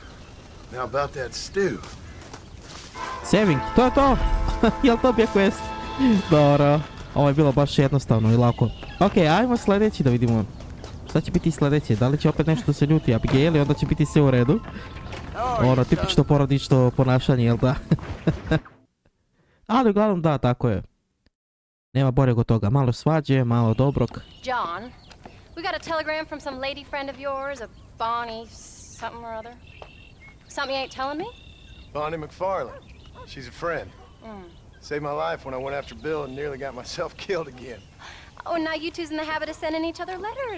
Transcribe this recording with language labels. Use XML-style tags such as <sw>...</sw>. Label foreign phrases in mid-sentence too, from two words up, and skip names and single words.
<en>Now about that stew.</en> <bs>Saving, to je to! Jel to bio quest? Dobro. Ovo je bilo baš jednostavno i lako. Ok, ajmo sljedeći da vidimo. Šta će biti sljedeće? Da li će opet nešto se ljuti Abigail i onda će biti sve u redu? Ono, tipično porodično ponašanje, jel da? Ali uglavnom da, tako je. Nema boljeg od toga. Malo svađe, malo dobrog.</bs> <en>John, we got a telegram from some lady friend of yours, a Bonnie something or other. Something you ain't telling me? Bonnie MacFarlane. She's a friend. Saved my life when I went after Bill and nearly got myself killed again. Oh, now you two's in the habit of sending each other letters.</en>